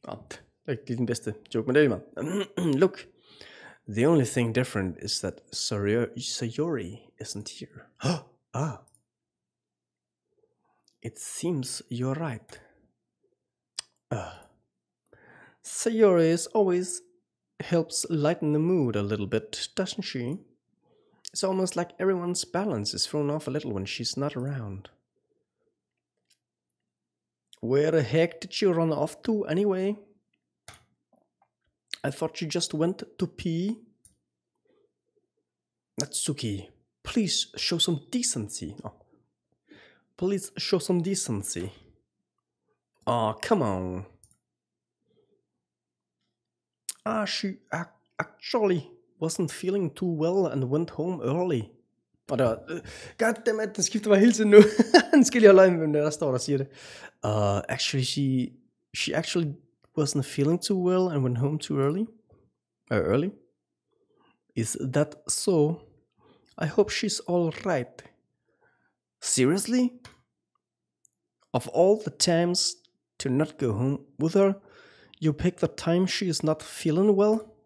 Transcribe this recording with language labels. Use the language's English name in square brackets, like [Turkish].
[Danish] Det er ikke den bedste joke, men det er lige. [English] Look, the only thing different is that Sayori isn't here. Ah. It seems you're right. Sayori always helps lighten the mood a little bit, doesn't she? It's almost like everyone's balance is thrown off a little when she's not around. Where the heck did you run off to anyway? I thought you just went to pee. Natsuki, please show some decency. Please show some decency. Come on. She actually wasn't feeling too well and went home early. [Danish] Og der var, goddammit, den skifter mig hele tiden nu. Den skal lige holde øje med, hvem der står, der siger det. [English] Actually, she actually wasn't feeling too well and went home too early. Early? Is that so? I hope she's all right. Seriously? Of all the times to not go home with her, you pick the time she is not feeling well?